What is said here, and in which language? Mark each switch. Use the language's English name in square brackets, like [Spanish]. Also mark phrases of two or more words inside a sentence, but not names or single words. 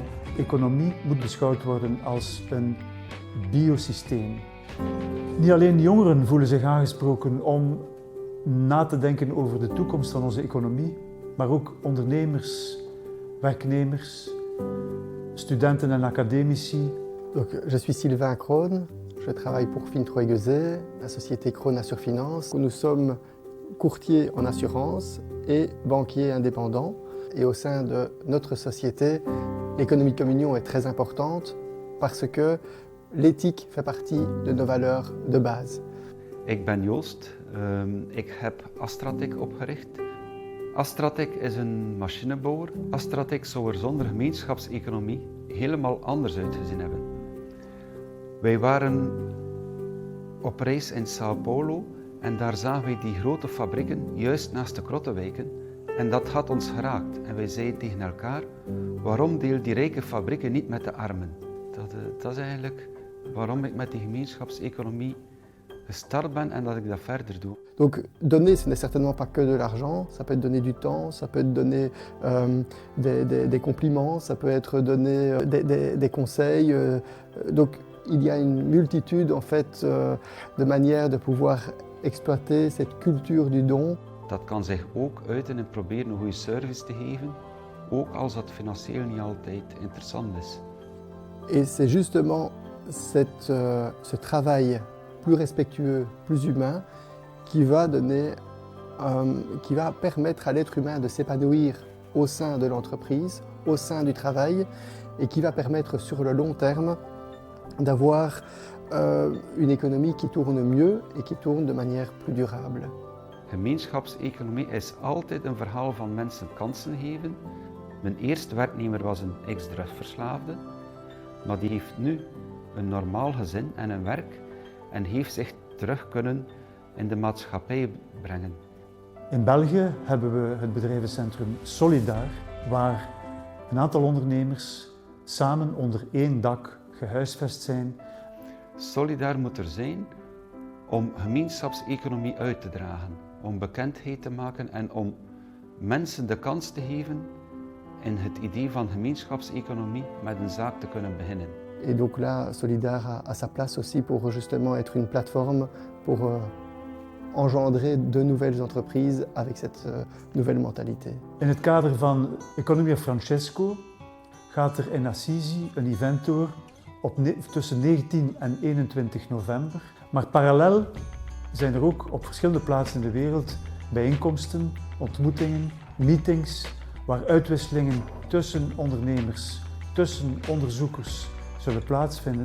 [Dutch] Economie moet beschouwd worden als een biosysteem. Niet alleen jongeren voelen zich aangesproken om na te denken over de toekomst van onze economie, maar ook ondernemers, werknemers, studenten en academici. [French] Donc, je suis Sylvain Craen, je travaille pour Triodos, la société Craen Assure Finance. Nous sommes courtiers en assurance et banquiers indépendants. Et au sein de notre société, l'économie de communion est très importante parce que l'éthique fait partie de nos valeurs de base. [Dutch] Ik ben Joost, ik heb Astratec opgericht. Astratec is een machinebouwer. Astratec zou er zonder gemeenschapseconomie helemaal anders uitgezien hebben. Wij waren op reis in Sao Paulo en daar zagen wij die grote fabrieken juist naast de krottenwijken en dat had ons geraakt. En wij zeiden tegen elkaar, waarom deel die rijke fabrieken niet met de armen? Dat is eigenlijk waarom ik met die gemeenschapseconomie gestart ben en dat ik dat verder doe. [French] Donc donner, ce n'est certainement pas que de l'argent, ça peut être donner du temps, ça peut être donner des compliments, ça peut être donner des conseils. Donc il y a une multitude en fait, de manières de pouvoir exploiter cette culture du don. [Dutch] Dat kan zich ook uiten en proberen een goede service te geven, ook als dat financieel niet altijd interessant is. [French] Et c'est justement ce travail plus respectueux, plus humain, qui va permettre à l'être humain de s'épanouir au sein de l'entreprise, au sein du travail, et qui va permettre sur le long terme d'avoir une économie qui tourne mieux et qui tourne de manière plus durable. [Dutch] Gemeenschapseconomie is altijd een verhaal van mensen kansen geven. Mijn eerste werknemer was een ex-drugsverslaafde, maar die heeft nu een normaal gezin en een werk en heeft zich terug kunnen in de maatschappij brengen. In België hebben we het bedrijvencentrum Solidaar, waar een aantal ondernemers samen onder één dak gehuisvest zijn. Solidaar moet er zijn om gemeenschapseconomie uit te dragen, om bekendheid te maken en om mensen de kans te geven in het idee van gemeenschapseconomie met een zaak te kunnen beginnen. [French] Et donc là, Solidaar a sa place aussi pour justement être une plateforme pour engendrer de nouvelles entreprises avec cette nouvelle mentalité. [Dutch] In het kader van Economia Francesco gaat er in Assisi een event door tussen 19 en 21 november. Maar parallel zijn er ook op verschillende plaatsen in de wereld bijeenkomsten, ontmoetingen, meetings, waar uitwisselingen tussen ondernemers, tussen onderzoekers zullen plaatsvinden.